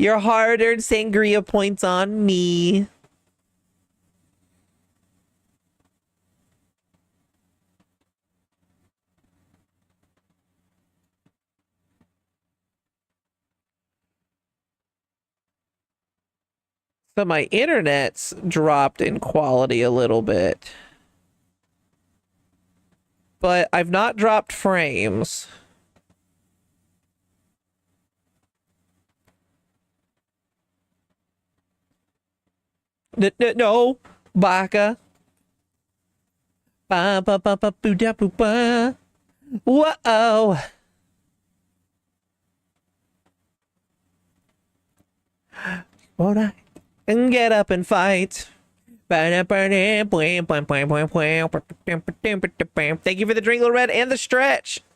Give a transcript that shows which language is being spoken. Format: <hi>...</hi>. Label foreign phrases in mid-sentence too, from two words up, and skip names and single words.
<en>Your hard-earned sangria points on me. So my internet's dropped in quality a little bit. But I've not dropped frames. No, baka. Ba ba ba ba boo da boo ba. Whoa. Won't I? And get up and fight. Thank you for the drink, Little Red, and the stretch.</en>